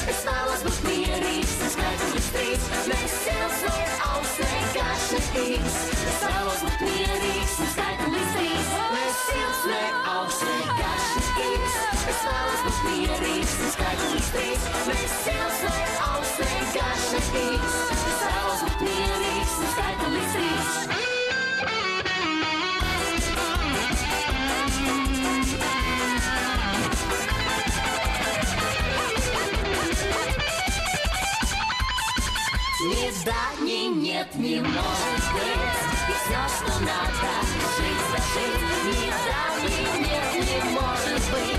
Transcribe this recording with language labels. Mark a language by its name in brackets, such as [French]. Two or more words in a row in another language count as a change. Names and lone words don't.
[Latvian] Es vēlos būt mierīgs, un skaitu līdz 3. Ne silts, ne augsts, ne garš, ne īsts. Es vēlos būt mierīgs, un skaitu līdz 3. Ne silts, ne augsts, ne garš, ne īsts. Es vēlos būt mierīgs, un skaitu līdz 3. Ne silts, ne augsts, ne garš, ne īsts. Es vēlos būt mierīgs, un skaitu līdz 3. [Russian] Нет зданий, нет, не может быть. И все, что надо, жить, зажить. Нет зданий, нет, не может быть.